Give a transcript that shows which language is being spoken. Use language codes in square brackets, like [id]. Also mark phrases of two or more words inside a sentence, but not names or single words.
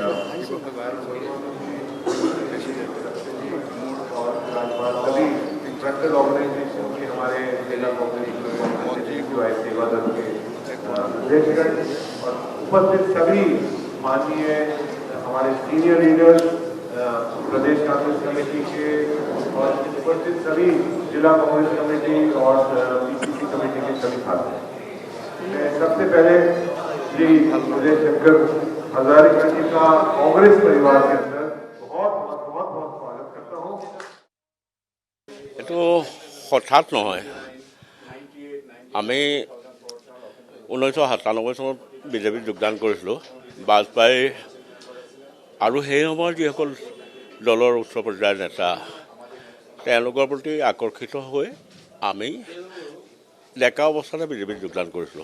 [hi] और विराजमान सभी [en] frontal organisation [hi] के हमारे जिला कांग्रेस सेवा दल के अध्यक्षगण और उपस्थित सभी माननीय हमारे [en] senior leaders [hi] प्रदेश कांग्रेस कमेटी के और उपस्थित सभी जिला कांग्रेस कमेटी और [en] PCC committee [hi] के सभी साथी। मैं सबसे पहले श्री विजय शंकर हजारिका जी का कांग्रेस परिवार के अंदर बहुत स्वागत करता हूँ। [as] তো হঠাৎ নহয় আমি 1997 চনত বিজেপিত যোগদান কৰিছিলোঁ। বাজপেয়ী আৰু সেই সময়ত যিসকল দলৰ উচ্চ পৰ্যায়ৰ নেতা তেওঁলোকৰ প্ৰতি আকৰ্ষিত হৈ আমি ডেকা অৱস্থাতে বিজেপিত যোগদান কৰিছিলোঁ।